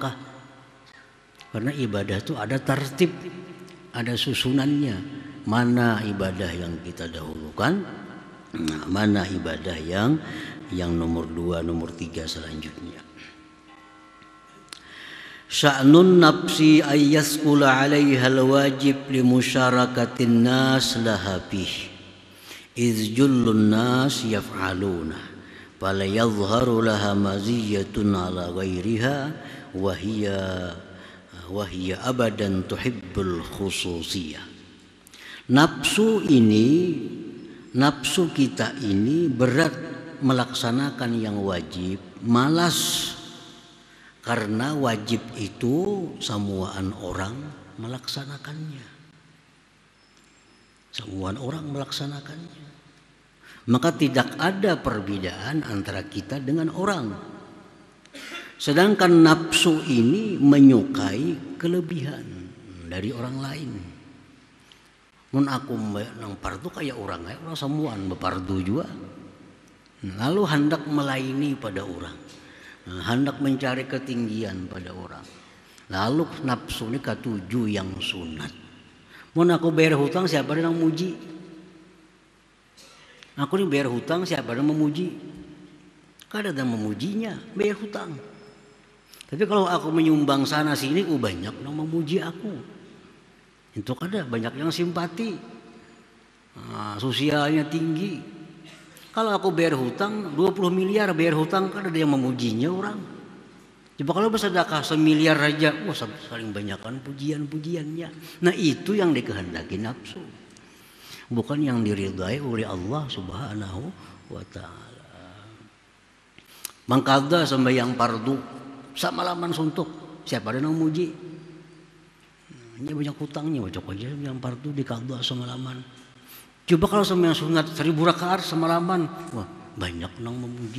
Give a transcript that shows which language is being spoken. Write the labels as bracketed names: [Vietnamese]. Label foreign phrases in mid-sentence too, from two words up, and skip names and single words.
[Indonesian] Karena ibadah itu ada tertib, ada susunannya. Mana ibadah yang kita dahulukan, mana ibadah yang nomor 2, nomor 3 selanjutnya. [Arabic] شأن النفس أن يثقل عليها الواجب لمشاركة الناس لها به. إذ جل الناس يفعلون فلا يظهر لها مزية على غيرها وهي أبدا تحب الخصوصية. [Indonesian] Nafsu kita ini berat melaksanakan yang wajib, malas. Karena wajib itu samuaan orang melaksanakannya. Samuaan orang melaksanakannya. Maka tidak ada perbedaan antara kita dengan orang. Sedangkan nafsu ini menyukai kelebihan dari orang lain. [Banjar] Mun aku nang pardu kayak orang samuan bepardu juga. [Indonesian] Lalu hendak melayani pada orang. Hendak mencari ketinggian pada orang. Lalu nafsu ini ketujuh yang sunat. Mun aku bayar hutang siapa yang memuji? Aku ini bayar hutang siapa yang memuji? [Banjar] Kada ada memujinya, bayar hutang. [Indonesian] Tapi kalau aku menyumbang sana sini, banyak yang memuji aku. [Banjar] Itu kada banyak yang simpati. [Indonesian] Sosialnya tinggi. Kalau aku bayar hutang 20 miliar bayar hutang, kan ada yang memujinya orang. Coba kalau bersedekah 1 miliar aja, saling banyakkan pujian-pujiannya. Nah itu yang dikehendaki nafsu, bukan yang diridai oleh Allah [Arabic] سبحانه وتعالى. [Banjar] Mangkada sembahyang fardu samalaman suntuk, siapa ada yang memuji? [Indonesian] Ini banyak hutangnya, cocok aja yang fardu dikada semalaman. Coba kalau sembahyang sunat 1000 rakaat semalaman, banyak nang memuji.